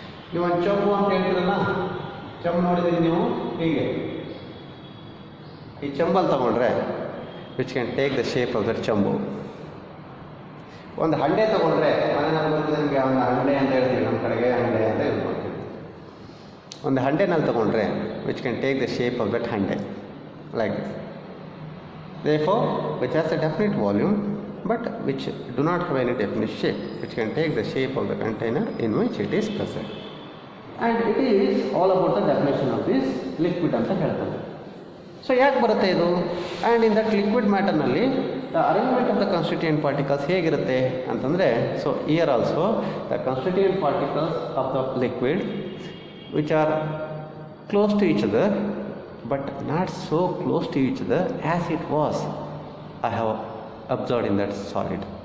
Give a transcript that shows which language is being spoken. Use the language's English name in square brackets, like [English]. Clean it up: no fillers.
[Kannada] ನೀವು ಒಂದು ಚಂಬು ಅಂತ ಹೇಳ್ತೀರಲ್ಲ, ಚಂಬು ನೋಡಿದ್ದೀರಿ ನೀವು, ಹೀಗೆ ಈ ಚಂಬಲ್ಲಿ ತೊಗೊಂಡ್ರೆ [English] which can take the shape of that [Kannada] ಚಂಬು. ಒಂದು ಹಂಡೆ ತೊಗೊಂಡ್ರೆ, ಮನೆಯಲ್ಲಿ ಬರ್ತದೆ ನಿಮಗೆ, ಒಂದು ಹಂಡೆ ಅಂತ ಹೇಳ್ತೀವಿ, ನಮ್ಮ ಕಡೆಗೆ ಹಂಡೆ ಅಂತ ಹೇಳ್ಕೊಳ್ತೀವಿ. ಒಂದು ಹಂಡೆನಲ್ಲಿ ತೊಗೊಂಡ್ರೆ [English] Which can take the shape of that hande, like this. Therefore, which has a definite volume but which do not have any definite shape, which can take the shape of the container in which it is present. And it is all about the definition of this liquid [Kannada] ಅಂತ ಹೇಳ್ತಾರೆ. So ಯಾಕೆ ಬರುತ್ತೆ ಇದು? [English] and in that liquid ಮ್ಯಾಟರ್ನಲ್ಲಿ the arrangement of the constituent particles [Kannada] ಹೇಗಿರುತ್ತೆ ಅಂತಂದರೆ, [English] So here also the constituent particles of the liquid which are close to each other but not so close to each other as it was I have observed in that solid.